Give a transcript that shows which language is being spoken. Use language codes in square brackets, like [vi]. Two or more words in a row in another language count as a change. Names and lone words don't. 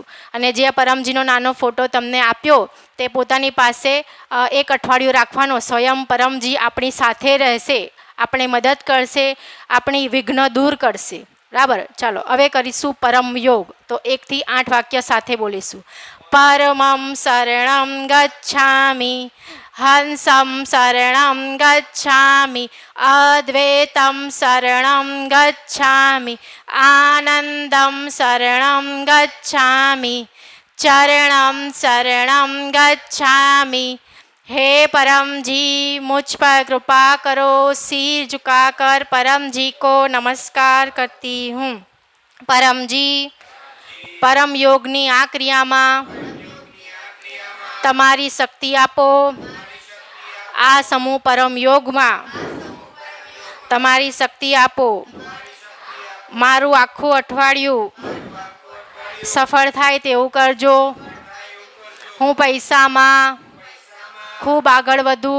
[gu] અને જે પરમજીનો નાનો ફોટો તમને આપ્યો તે પોતાની પાસે 1 અઠવાડિયું રાખવાનો. સ્વયં પરમજી આપણી સાથે રહેશે, આપણે મદદ કરશે, આપણી વિઘ્ન દૂર કરશે, બરાબર. ચાલો હવે કરીશું પરમ યોગ. તો 1 થી 8 વાક્ય સાથે બોલીશું. [sa] પરમં શરણં ગચ્છામિ, હંસં શરણં ગચ્છામિ અદ્વૈतं શરણં ગચ્છામિ આનંદં શરણં ગચ્છામિ चरणं शरणं गच्छामि। [hi] हे परम जी मुझ पर कृपा करो। सिर झुकाकर परम जी को नमस्कार करती हूँ। [gu] પરમ જી પરમ યોગની આ क्रियाમાં તમારી શક્તિ આપો। આ સમૂહ પરમ યોગમાં તમારી શક્તિ આપો। મારું આખું અઠવાડિયું સફળ થાય તેવું કરજો। હું પૈસામાં ખૂબ આગળ વધું।